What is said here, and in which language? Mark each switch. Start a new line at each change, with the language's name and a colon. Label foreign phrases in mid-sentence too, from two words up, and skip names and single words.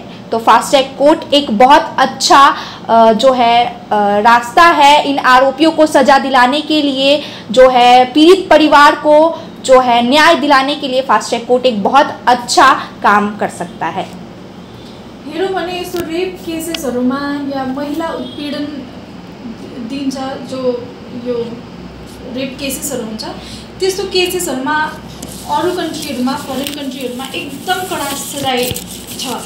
Hindi: तो
English: fast track court
Hindi: एक बहुत अच्छा जो है रास्ता है इन आरोपियों को सजा दिलाने के लिए, जो है पीड़ित परिवार को जो है न्याय दिलाने के लिए
English: fast track court
Hindi: एक बहुत अच्छा काम कर सकता है।
Nepali: हेरौँ भने यस्तो रेप केसेसहरूमा या महिला उत्पीडन दिन्छ, जो यो रेप केसेसहरू हुन्छ, त्यस्तो केसेसहरूमा अरू कन्ट्रीहरूमा, फरेन कन्ट्रीहरूमा एकदम कडा सजाय छ।